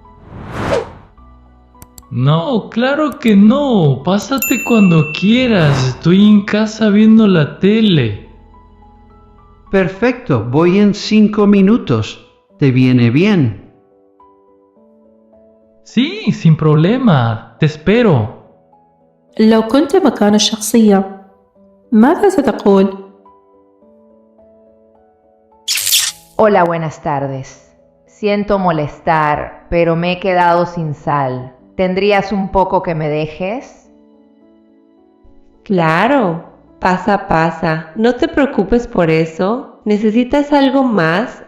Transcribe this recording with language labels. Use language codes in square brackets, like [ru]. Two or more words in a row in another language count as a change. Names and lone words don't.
[es] No, claro que no. Pásate cuando quieras. Estoy en casa viendo la tele. Perfecto, voy en 5 minutos. ¿Te viene bien? Sí, sin problema. Te espero. [ar] لو كنت مكان الشخصية ماذا ستقول؟ [es] Hola, buenas tardes. Siento molestar, pero me he quedado sin sal. ¿Tendrías un poco que me dejes? Claro, pasa. No te preocupes por eso. ¿Necesitas algo más?